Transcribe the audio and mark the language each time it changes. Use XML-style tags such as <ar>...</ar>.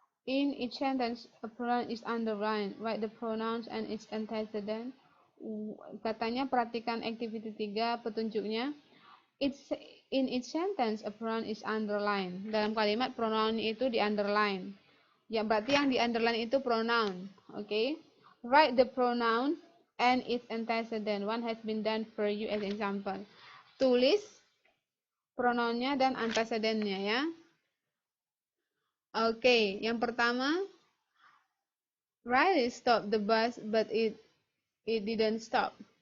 <en>In each sentence, a pronoun is underlined. Write the pronouns and its antecedent.</en> <id>Katanya perhatikan activity 3 petunjuknya.</id> <en>In each sentence, a pronoun is underlined.</en> <id>Dalam kalimat, pronoun itu di underline. Ya, berarti yang di underline itu pronoun. Okay.</id> <en>Write the pronoun and its antecedent. One has been done for you as example.</en> <id>Tulis pronounnya dan antecedentnya ya. Oke, yang pertama,</id> <en>Riley stopped the bus but it didn't stop.</en>